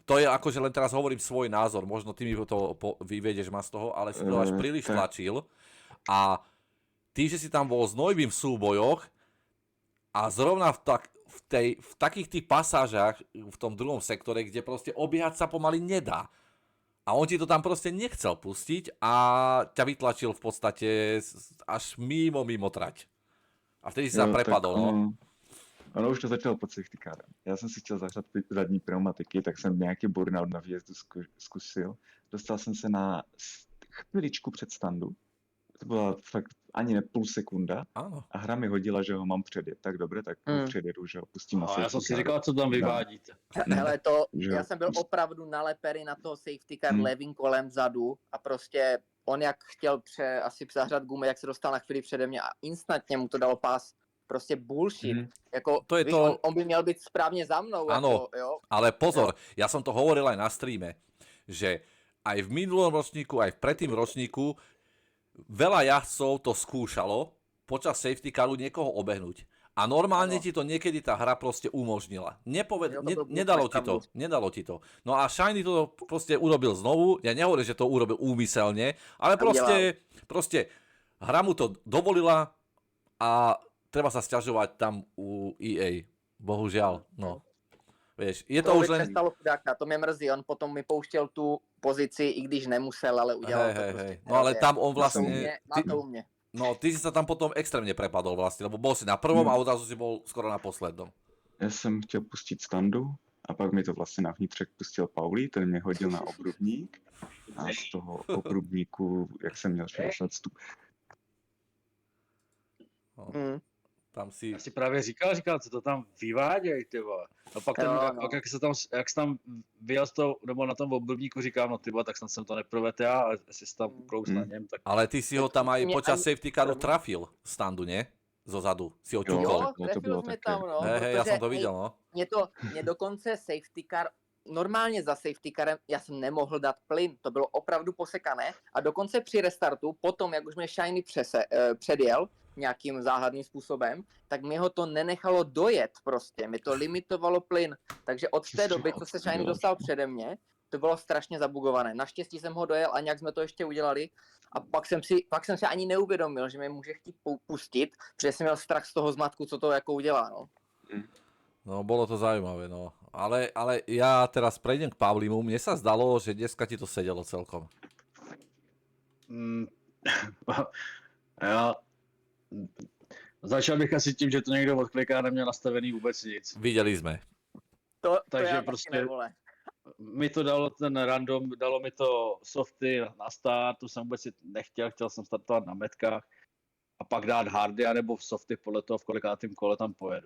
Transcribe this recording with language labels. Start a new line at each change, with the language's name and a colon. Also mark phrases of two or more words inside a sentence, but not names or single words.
Slovak: To je akože len teraz hovorím svoj názor, možno ty mi to vyvedieš ma z toho, ale si to až príliš tlačil a ty, že si tam bol s Nojbym v súbojoch a zrovna v takých tých pasážach v tom druhom sektore, kde proste obiehať sa pomaly nedá. A on ti to tam proste nechcel pustiť a ťa vytlačil v podstate až mimo trať. A vtedy si sa prepadol, no.
Czech: Ono už to začalo pod
English: safety carem.
Czech: Já jsem si chtěl zahrát zadní pneumatiky, tak jsem nějaký burnout na výjezdu zkusil. Dostal jsem se na chviličku před standu. To byla fakt ani ne půl sekunda.
Slovak: Áno.
Czech: A hra mi hodila, že ho mám předjet. Tak dobré, tak předjedu, že ho pustím na
English: safety car.
Czech: Já jsem si říkal, co tam vyvádíte. Hele, já jsem byl opravdu nalepený na toho
English: safety car
Czech: levým kolem vzadu a prostě on jak chtěl asi zahřát gumy, jak se dostal na chvíli přede mě a instantně mu to dalo pás. Prostě bullshit. Jako, to je víš, to... on by měl být správně za mnou.
Slovak: Áno,
Czech: jako, jo?
Slovak: ale pozor, ja som to hovoril aj na streame, že aj v minulom ročníku, aj v predtým ročníku veľa jazdcov to skúšalo počas
English: safety caru
Slovak: niekoho obehnúť. A normálne ti to niekedy tá hra proste umožnila. Nedalo ti to. No a Shiny to proste urobil znovu. Ja nehovorím, že to urobil úmyselne, ale proste hra mu to dovolila a treba sa sťažovať tam u EA. Bohužiaľ, no. Vieš, je to už len...
Czech: To mě mrzí, on potom mi pouštěl tu pozici, i když nemusel, ale udělal to prostě. No ale tam on vlastne... Má to u mě.
Slovak: No, ty si sa tam potom extrémne prepadol vlastne, lebo bol si na prvom a odrazu si bol skoro na poslednom.
Czech: Já jsem chtěl pustit standu a pak mi to vlastně na vnitřek pustil Pauli, ten mě hodil na obrubník a z toho obrubníku, jak jsem měl 60 stup.
Slovak: No. Tam si...
Czech: Já si právě říkal, co to tam vyváděj, ty vole. A pak jak se tam vyjel z toho, nebo na tom obrubníku říkám, no ty vole, tak snad jsem to neprovedl já, ale jestli jsi tam uklous na něm, tak...
Slovak: Ale ty si ho tam aj počas
English: safety caru
Slovak: trafil standu, nie? Zozadu si ho ťukol.
Czech: Jo, trefil jsme tam, no.
Slovak: Hej, ja som to videl, no.
Czech: Mě dokonce
English: safety car,
Czech: normálně za
English: safety carem
Czech: já jsem nemohl dát plyn, to bylo opravdu posekané a dokonce při restartu, potom jak už mě Shiny předjel nějakým záhadným způsobem, tak mi ho to nenechalo dojet prostě, mi to limitovalo plyn, takže od té doby, co se Shiny dostal přede mě, to bylo strašně zabugované. Naštěstí jsem ho dojel a nějak jsme to ještě udělali a pak jsem si ani neuvědomil, že mě může chtít pustit, protože jsem měl strach z toho zmatku, co to jako udělá, no. No,
Slovak: bolo to zaujímavé, no. Ale ja teraz prejdem k Pavlimu. Mne sa zdalo, že dneska ti to sedelo celkom.
Czech: Já začal bych asi tím, že to někdo odkliká, neměl nastavený vůbec nic. Viděli jsme. Takže prostě mi to dalo ten random, dalo mi to softy na start, to jsem vůbec nechtěl, chtěl jsem startovat na metkách a pak dát hardy anebo v softy podle toho, v kolikátým kole tam pojedu.